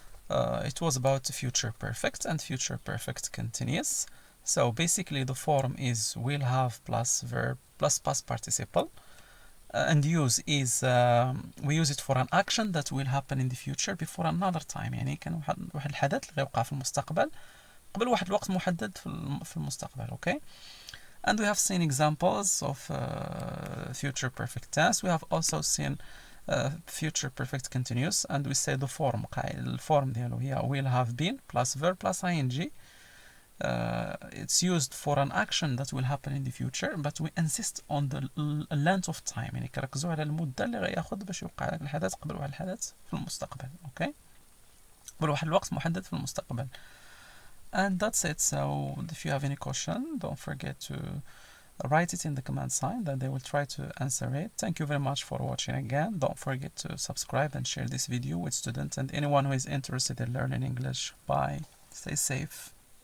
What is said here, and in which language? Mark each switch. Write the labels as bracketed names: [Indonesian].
[English] It was about future perfect and future perfect continuous. So basically the form is will have plus verb plus past participle. And use is we use it for an action that will happen in the future before another time. [Arabic] يعني كان واحد الحدث اللي غيوقع في المستقبل قبل واحد الوقت محدد في المستقبل. [English] Okay. And we have seen examples of future perfect tense. We have also seen future perfect continuous and we say the form. [Arabic] الفورم ديالو هي [English] will have been plus verb plus ing. It's used for an action that will happen in the future but we insist on the length of time. [Arabic] يعني كنركزوا على المدة اللي غياخد باش يوقع الحدث قبل واحد الحدث في المستقبل. [English] Okay. [Arabic] قبل واحد الوقت محدد في المستقبل. [English] And that's it. So if you have any question don't forget to write it in the comment sign and they will try to answer it. Thank you very much for watching again. Don't forget to subscribe and share this video with students and anyone who is interested in learning English. Bye. Stay safe.